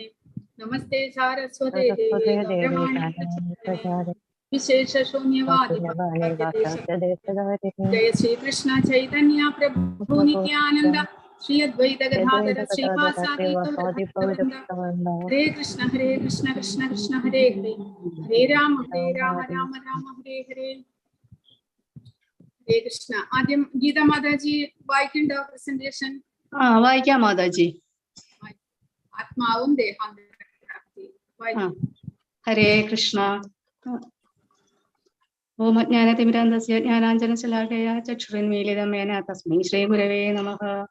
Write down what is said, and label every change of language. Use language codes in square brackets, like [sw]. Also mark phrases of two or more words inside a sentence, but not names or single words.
[sa] Namaste Saraswate Deve Gauravani Pracharine Vishesha Shunyavadi Jaya Shri Krishna Chaitanya Prabhu Nityananda Shri Advaita Gadadhara Srivasadi Gaurabhaktavranda. Hare Krishna Krishna Krishna Hare Hare Hare Rama Rama Rama Hare Hare. [ml] Hare Krishna. Adyam Gita Mataji വായിക്കണ്ട presentation. വായിക്കാം മാതാജി. ആത്മാവും ദേഹാന്തരപ്രാപ്തി. ഹരേ കൃഷ്ണ. [sa] ഓം അജ്ഞാനതിമിരാന്ധസ്യ ജ്ഞാനാഞ്ജനശലാകയ ചക്ഷുരുന്മീലിതം യേന തസ്മൈ ശ്രീ ഗുരവേ നമഃ.